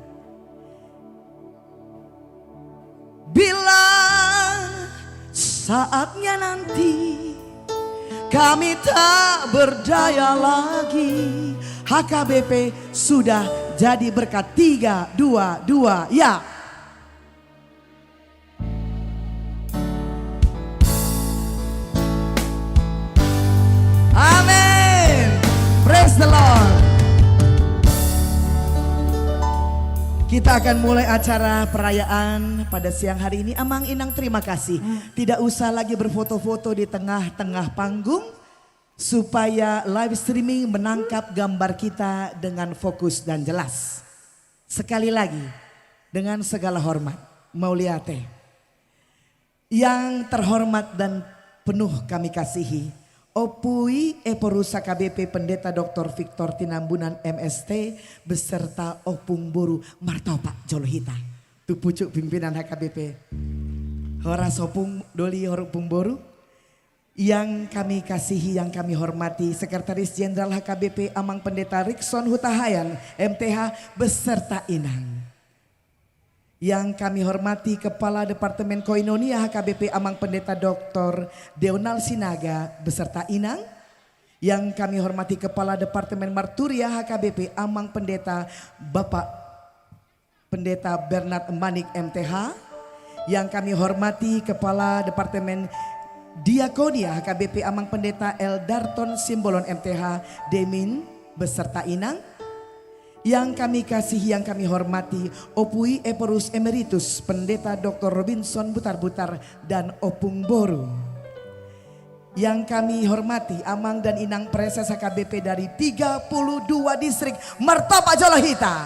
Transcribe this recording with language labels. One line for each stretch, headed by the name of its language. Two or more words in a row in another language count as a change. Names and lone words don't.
Indonesian: Bila saatnya nanti kami tak berdaya lagi, HKBP sudah jadi berkat. 3, 2, 2, ya. Amin.
English: Praise the Lord.
Indonesian: Kita akan mulai acara perayaan pada siang hari ini. Amang Inang terima kasih. Tidak usah lagi berfoto-foto di tengah-tengah panggung. Supaya
English: live streaming
Indonesian: menangkap gambar kita dengan fokus dan jelas. Sekali lagi dengan segala hormat. Mau lihat yang terhormat dan penuh kami kasihi. Opui Eporus HKBP Pendeta Dr. Victor Tinambunan MST beserta Opung Boru
Batak Toba: Martopa Jolohita.
Indonesian: Tu pucuk pimpinan HKBP.
Batak Toba: Horas Opung Doli Opung Boru.
Indonesian: Yang kami kasihi, yang kami hormati Sekretaris Jenderal HKBP Amang Pendeta Rikson Hutahayan MTH beserta Inang. Yang kami hormati Kepala Departemen Koinonia HKBP Amang Pendeta Dr. Deonal Sinaga beserta Inang. Yang kami hormati Kepala Departemen Marturia HKBP Amang Pendeta Bapak Pendeta Bernard Manik MTH. Yang kami hormati Kepala Departemen Diakonia HKBP Amang Pendeta Eldarton Simbolon MTH Demin beserta Inang. Yang kami kasihi, yang kami hormati Opui Eporus Emeritus Pendeta Dr. Robinson Butar-Butar dan Opung Boru. Yang kami hormati Amang dan Inang Preses HKBP dari 32 distrik
Batak Toba: Martopa Jolohita.